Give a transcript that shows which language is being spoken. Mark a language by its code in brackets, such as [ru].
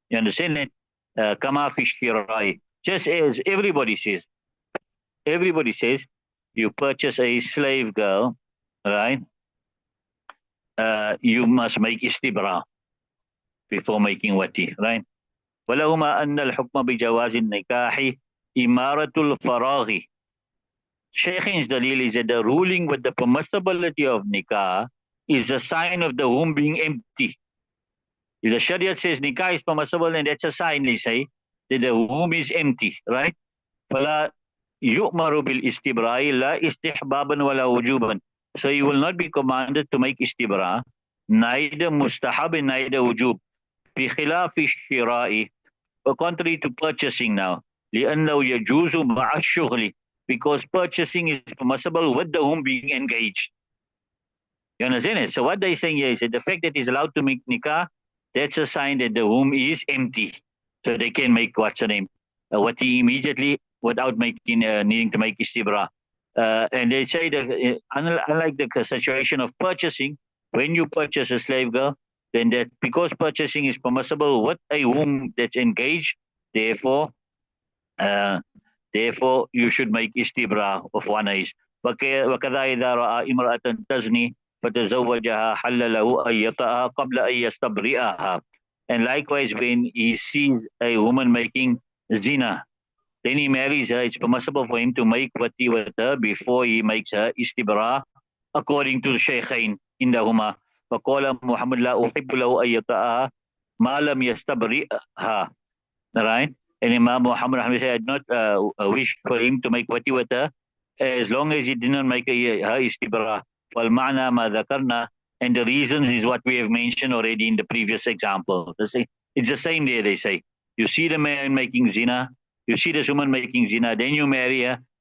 [en] You understand it? [ar] Kama fi shirai. [en] Just as everybody says, you purchase a slave girl, right? You must make istibra before making wati, right? [ar] ولهما أن الحكم بجواز النكاح إمارة الفراغ. [en] Shaykhin's dalil is that the ruling with the permissibility of nikah is a sign of the womb being empty. If the Sharia says nikah is permissible, and that's a sign, they say, that the womb is empty, right? [ar] فلا يؤمر بالاستبراء لا استحبابا ولا وجوبا. [en] So you will not be commanded to make istibra, neither mustahab and neither wujub. [ar] بخلاف الشراء, [en] contrary to purchasing now. [ar] لأنه يجوز مع الشغل, [en] because purchasing is permissible with the whom being engaged. You understand it? So what they're saying here is that the fact that he's allowed to make nikah, that's a sign that the womb is empty. So they can make what's the name? Wati immediately without making needing to make istibra. And they say that unlike the situation of purchasing, when you purchase a slave girl, then that because purchasing is permissible with a womb that's engaged, therefore you should make istibra of one eyes. [ar] وكذا إذا رأى امرأة تزني فتزوجها حل له أن يطأها قبل أن يستبرئها. [en] And likewise, when he sees a woman making zina, then he marries her, it's permissible for him to make wati with her before he makes her istibra, according to the Shaykhain indahuma. [ar] فقال محمد لا أحب له أن يطأها ما لم يستبرئها. [en] Right? And Imam Muhammad said, I not wish for him to make wati with her as long as he did not make her istibra. [ar] وَالْمَعْنَى مَا ذَكَرْنَا. [en] And the reasons is what we have mentioned already in the previous example. It's the same there, they say. You see the man making zina, you see this woman making zina, then you marry her.